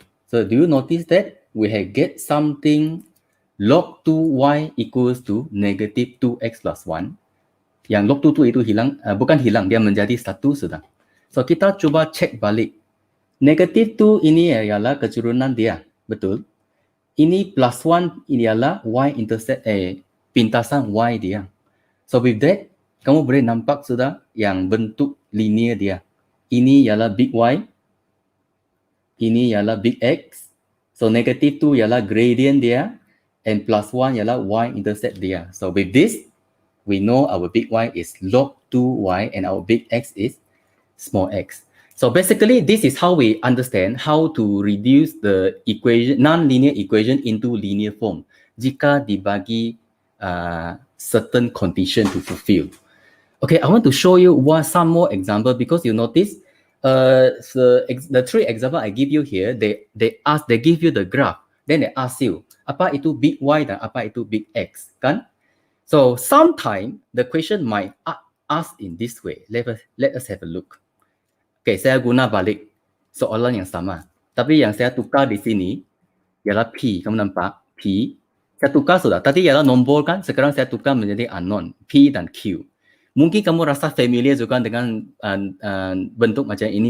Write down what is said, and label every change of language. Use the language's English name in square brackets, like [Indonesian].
[English] So do you notice that we have get something log 2y equals to negative 2x plus 1. [Malay] Yang log 2 itu hilang, bukan hilang, dia menjadi 1 sudah. So kita cuba cek balik. Negative 2 ini ialah keturunan dia, betul? Ini plus 1 ini ialah y-intercept, pintasan Y dia. So with that, kamu boleh nampak sudah yang bentuk linear dia. Ini ialah big Y, ini ialah big X. So negative 2 ialah gradient dia, and plus 1 ialah Y-intercept dia. [English] So with this, we know our big Y is log 2Y and our big X is small x. So basically, this is how we understand how to reduce the equation, non-linear equation into linear form [Malay] jika dibagi [English] certain condition to fulfill. Okay, I want to show you some more example because you notice the three example I give you here, they give you the graph, then they ask you [Malay] apa itu big Y dan apa itu big X, kan? [English] So sometimes the question might ask in this way. Let us have a look. [Malay] Okay, saya guna balik soalan yang sama, tapi yang saya tukar di sini ialah P. Kamu nampak P? Saya tukar sudah. Tadi ialah nombor kan, sekarang saya tukar menjadi unknown, P dan Q. Mungkin kamu rasa familiar juga dengan bentuk macam ini.